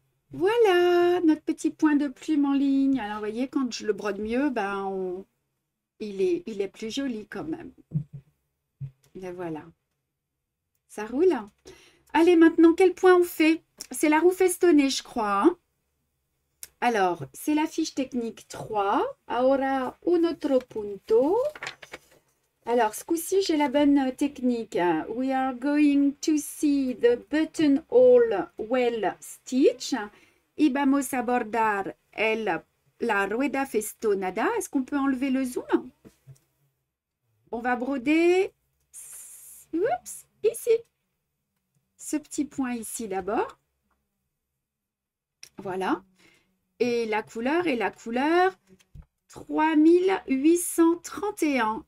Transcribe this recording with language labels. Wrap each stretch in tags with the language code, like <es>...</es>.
<fr>Voilà, notre petit point de plume en ligne. Alors, vous voyez, quand je le brode mieux, ben, il est plus joli quand même. Et voilà. Ça roule. Allez, maintenant, quel point on fait? C'est la roue festonnée, je crois, hein. Alors, c'est la fiche technique 3.</fr> <es>Ahora un otro punto.</es> <fr>Alors, ce coup-ci, j'ai la bonne technique.</fr> <en>We are going to see the buttonhole well stitch.</en> <es>Y vamos a bordar la rueda festonada.</es> <fr>Est-ce qu'on peut enlever le zoom? On va broder oups, ici. Ce petit point ici d'abord. Voilà. Et la couleur 3831.</fr>